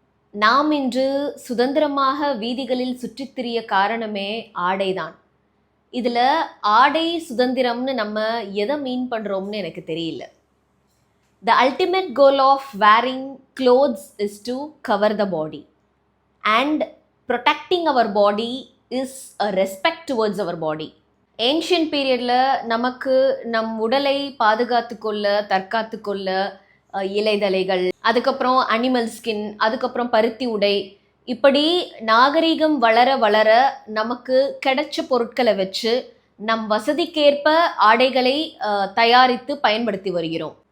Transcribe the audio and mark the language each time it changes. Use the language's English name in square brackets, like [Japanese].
[Tamil] நாம் இன்று சுதந்திரமாக வீதிகளில் சுற்றித் திரிய காரணமே ஆடைதான். இதுல ஆடை சுதந்திரம்னு நம்ம எதை மீன் பண்றோம்னு எனக்கு தெரியல. [English] The ultimate goal of wearing clothes is to cover the body, and protecting our body is a respect towards our body. [Tamil] Ancient பீரியடில் நமக்கு நம் உடலை பாதுகாத்து கொள்ள தற்காத்து கொள்ள இலைதலைகள், அதுக்கப்புறம் அனிமல் ஸ்கின், அதுக்கப்புறம் பருத்தி உடை, இப்படி நாகரீகம் வளர வளர நமக்கு கிடைச்ச பொருட்களை வச்சு நம் வசதிக்கேற்ப ஆடைகளை தயாரித்து பயன்படுத்தி வருகிறோம்.